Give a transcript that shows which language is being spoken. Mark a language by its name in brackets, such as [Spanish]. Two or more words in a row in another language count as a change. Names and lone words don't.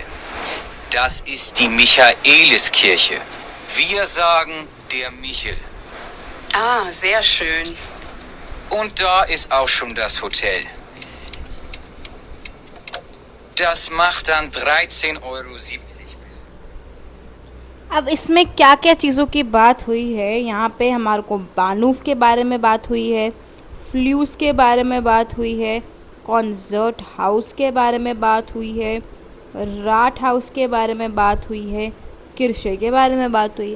[German] Das ist die Michaeliskirche. Wir sagen der Michel. Ah, sehr schön. Und da ist auch schon das Hotel. Das macht dann 13,70 €. [Hindi] अब इसमें क्या क्या चीज़ों की बात हुई है, यहाँ पे हमारे को बानूफ के बारे में बात हुई है, फ्लूस के बारे में बात हुई है, कॉन्सर्ट हाउस के बारे में बात हुई है, राट हाउस के बारे में बात हुई है, किरशे के बारे में बात हुई है।